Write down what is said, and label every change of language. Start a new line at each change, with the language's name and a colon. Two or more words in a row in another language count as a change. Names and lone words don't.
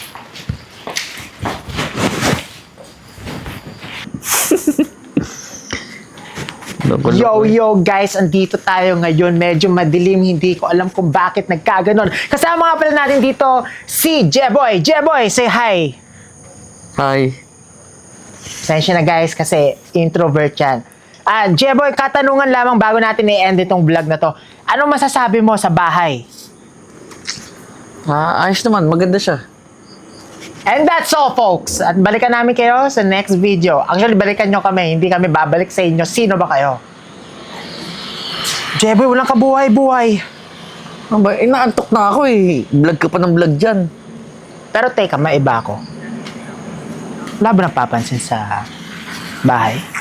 Filipino: Yo guys, andito tayo ngayon. Medyo madilim, hindi ko alam kung bakit nagkaganon. Kasama nga pala natin dito si Jeboy.
English: Jeboy, say hi. Hi.
Filipino: Sensya na guys kasi introvert yan. Jeboy, katanungan lamang bago natin i-end itong vlog na to. Anong masasabi mo sa bahay? Ayos naman, maganda siya.
English: And that's all, folks.
Filipino: At balikan namin kayo sa
English: next video.
Filipino: Actually, balikan nyo kami. Hindi kami babalik sa inyo. Sino ba kayo? Jeboy, walang kabuhay-buhay. Ano ba? Inaantok na ako eh. Vlog ka pa ng vlog dyan. Pero teka, maiba ako. Wala ba napapansin sa bahay?